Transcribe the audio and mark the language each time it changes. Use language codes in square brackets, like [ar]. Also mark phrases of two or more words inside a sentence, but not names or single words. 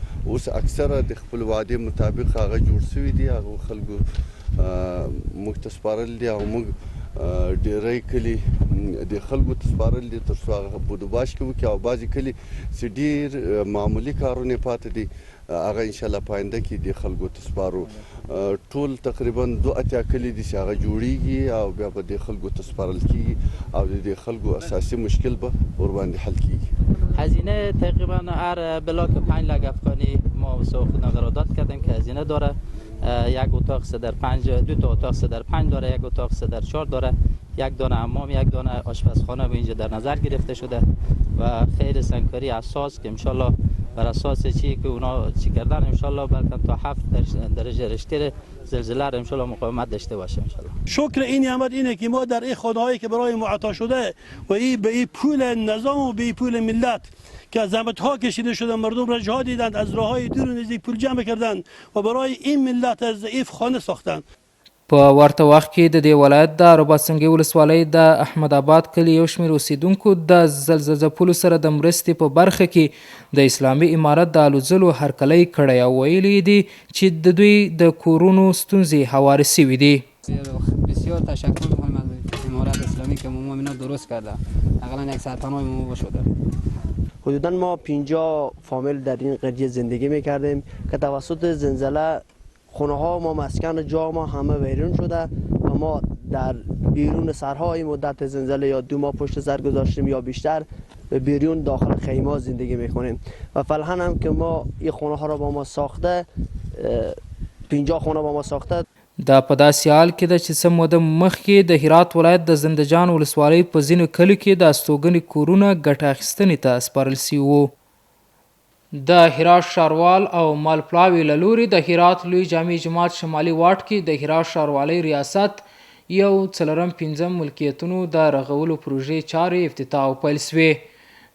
[ps] اوس اکثره د خپل وعدې مطابق هغه جوړ شوي دي، هغه خلکو موږ ته سپارل دي او موږ ډیری کلي د خلکو ته سپارل دي تر څو هغه بودوباش کې وکړي او بعضې کلي چې ډېر معمولي کارونه پاتې دي هغه انشاءالله په آینده کې د خلکو ته سپارو. ټول تقریبا 2 کلي دي چې هغه جوړیږي او بیا به د خلکو ته سپارل کیږي او د خلکو اساسي مشکل به ورباندې حل کیږي. [fa] هزینه تقریبا هر بلاک 5 لک افغانی ما ساختن قرارداد کردیم که هزینه داره. یک اتاق 3x5، 2 تا اتاق 3x5 داره، یک اتاق 3x4 داره، یک دانه حمام، یک دانه آشپزخانه به اینجا در نظر گرفته شده و خیلی سنگکاری اساس که انشالله بر اساس چی که اونا چی کردن انشالله بلکه تا 7 درجه رشته زلزله را انشالله مقاومت داشته باشه انشالله. شکر این نعمت اینه که ما در این خانه‌هایی که برای ما عطا شده و این به این پول نظام و به این پول ملت که زحمت ها کشیده شده، مردم را جا دیدند، از راههای دور و نزدیک پول جمع کردند و برای این ملت ضعیف خانه ساختند. [ps] په ورته وخت کې د دې ولایت د رباطسنګي ولسوالۍ د احمد آباد کلي یو شمېر اوسیدونکو د زلزله ځپلو سره د مرستې په برخه کې د اسلامي امارت د الوځلو هرکلی کړی او ویلي دي چې د دوی د کورونو ستونزې هوارې سوي دي. [fa] بسیار تشکر می‌کنم از امارت اسلامی که ما اینا درست کرده. اقلا یک سرطانای ما شده. حدوداً ما 50 فامیل در این قریه زندگی میکردیم که توسط زلزله خونه ها ما مسکن جا ما همه ویران شده و ما در بیرون سرهای مدت زلزله یا 2 ماه پشت سر گذاشتیم یا بیشتر به بیرون داخل خیمه زندگی میکنیم و فعلا هم که ما این خونه ها را با ما ساخته 50 خونه با ما ساخته. [ps] دا په داسې حال کې ده چې څه موده مخکې د هرات ولایت د زندجان ولسوالۍ په ځینو کلیو کې د استوګنې کورونه ګټه اخیستنې ته سپارل سوي وو. د هرات ښاروال او مالپلاوي له لوري د هرات لوی جامع جماعت شمالي واټ کې د هرات ښاروالۍ ریاست یو 4 ملکیتونو د رغولو پروژې چارې افتتاح او پیل سوې.